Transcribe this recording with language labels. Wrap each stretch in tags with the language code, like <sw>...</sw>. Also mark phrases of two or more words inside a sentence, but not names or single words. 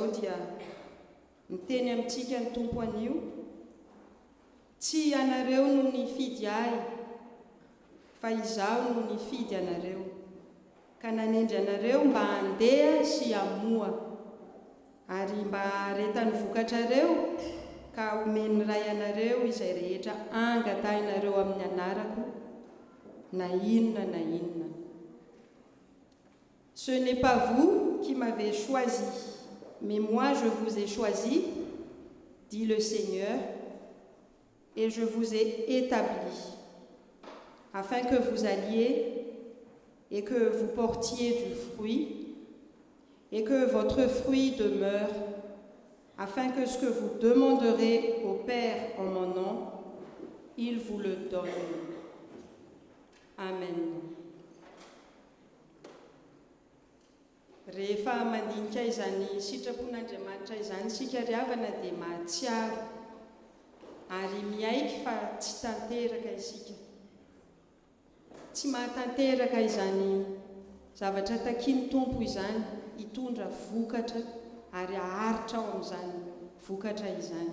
<mg>dia miteny amintsika ny tompo anio, tsy anareo no nifidy ahy fa izaho no nifidy anareo, ka nanendry anareo mba handeha sy hamoa, ary mba haretany vokatrareo ka omeny ray anareo izay rehetra angatahinareo amin'ny anarako na inona na inona.</mg> <fr>Ce n'est pas vous qui m'avez choisi, mais moi je vous ai choisi, dit le Seigneur, et je vous ai établi, afin que vous alliez et que vous portiez du fruit, et que votre fruit demeure, afin que ce que vous demanderez au Père en mon nom, il vous le donne. Amen.</fr> <mg>Rehefa mandinika izany sitrapon'Andriamanitra izany sika riavana dia mahatsiaro ary miaiky fa tsy tanteraka isika. Tsy mahatanteraka izany zavatra takiany tompo izany hitondra vokatra ary aharitra ao amin'izany vokatra izany.</mg>